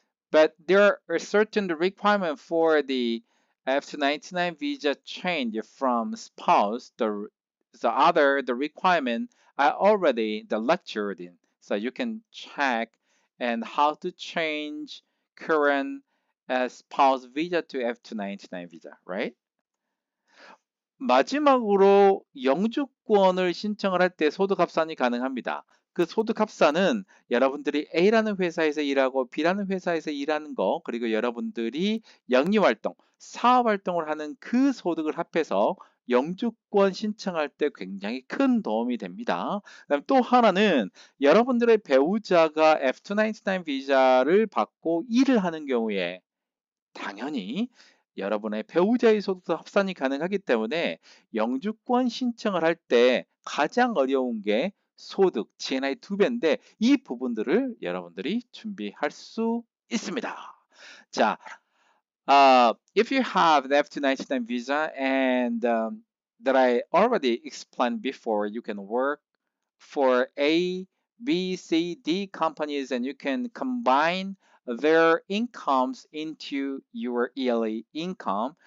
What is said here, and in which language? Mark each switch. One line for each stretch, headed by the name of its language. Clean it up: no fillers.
English: But there are certain requirements for the F299 visa change from spouse. The requirement I already lectured in, so you can check and how to change current spouse visa to F299 visa, right?
Korean: 마지막으로 영주권을 신청을 할 때 소득 합산이 가능합니다. 그 소득 합산은 여러분들이 A라는 회사에서 일하고 B라는 회사에서 일하는 거, 그리고 여러분들이 영리활동, 사업활동을 하는 그 소득을 합해서 영주권 신청할 때 굉장히 큰 도움이 됩니다. 그다음 또 하나는 여러분들의 배우자가 F299 비자를 받고 일을 하는 경우에 당연히 여러분의 배우자의 소득도 합산이 가능하기 때문에 영주권 신청을 할 때 가장 어려운 게 소득, GNI 2배인데 이 부분들을 여러분들이 준비할 수 있습니다.
English: 자, if you have the F299 visa and that I already explained before, you can work for A, B, C, D companies and you can combine their incomes into your yearly income.